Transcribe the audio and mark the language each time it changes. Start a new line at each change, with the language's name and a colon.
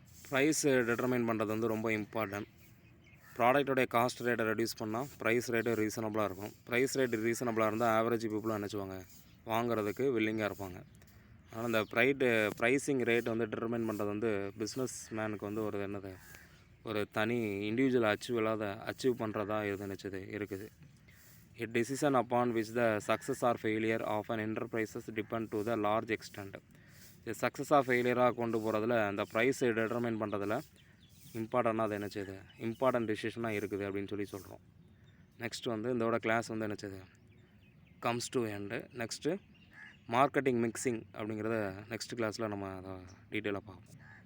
Tamil: Price determine பண்ணுறது வந்து ரொம்ப இம்பார்ட்டன்ட். ப்ராடக்டோடைய காஸ்ட் ரேட்டை ரெடியூஸ் பண்ணால் ப்ரைஸ் ரேட்டு ரீசனபிளாக இருக்கும். ப்ரைஸ் ரேட்டு ரீசனபிளாக இருந்தால் ஆவரேஜ் பீப்புளும் நினச்சிவாங்க வாங்குறதுக்கு வில்லிங்காக இருப்பாங்க. ஆனால் இந்த ப்ரைஸிங் ரேட் வந்து டிட்டர்மைன் பண்ணுறது வந்து பிஸ்னஸ் மேனுக்கு வந்து ஒரு என்னது ஒரு தனி இண்டிவிஜுவல் அச்சீவ் பண்ணுறதா நினச்சது இருக்குது.
English: A decision upon which the success or failure of an enterprises depend to the large extent.
Tamil: இது சக்ஸஸ் ஆஃப் ஃபெயிலியராக கொண்டு போகிறதுல அந்த ப்ரைஸை டிட்டர்மைன் பண்ணுறதுல இம்பார்ட்டண்டாக நினச்சது இம்பார்ட்டன்ட் டிசிஷனாக இருக்குது அப்படின்னு சொல்கிறோம். நெக்ஸ்ட் வந்து இதோட கிளாஸ் வந்து நினச்சது comes to end. Next marketing mixing அப்படிங்கிறத நெக்ஸ்ட் கிளாஸில் நம்ம அதை டீட்டெயிலாக பார்ப்போம்.